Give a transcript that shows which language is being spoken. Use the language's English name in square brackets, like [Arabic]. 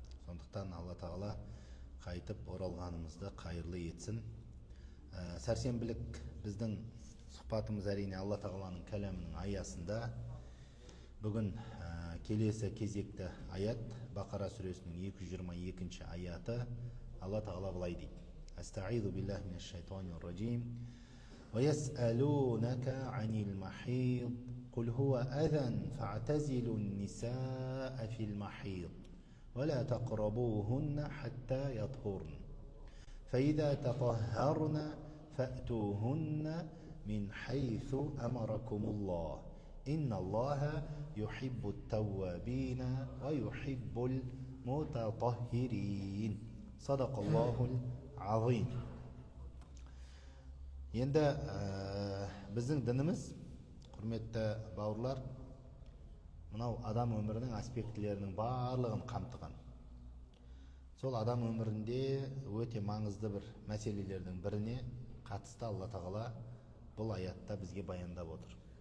[Kazakh] Сондықтан Алла тағала қайтып оралғанымызды қайырлы етсін. Сәрсенбілік біздің сұхбатымыз әрине Алла тағаланың кәлемінің аясында. Бүгін келесі кезекті аят, Бақара сүресінің 222 аяты. Алла тағала былай дейді: [Arabic] Астаизу биллахи минаш шайтанир раджим. ويسألونك عن المحيض قل هو أذى فاعتزلوا النساء في المحيض ولا تقربوهن حتى يطهرن فإذا تطهرن فأتوهن من حيث أمركم الله إن الله يحب التوابين ويحب المتطهرين صدق الله العظيم. [Kazakh] Енді біздің дініміз, құрметті бауырлар, мынау адам өмірінің аспектілерінің барлығын қамтыған. Сол адам өмірінде өте маңызды бір мәселелердің біріне қатысты Алла тағала бұл аятта бізге баяндап отыр.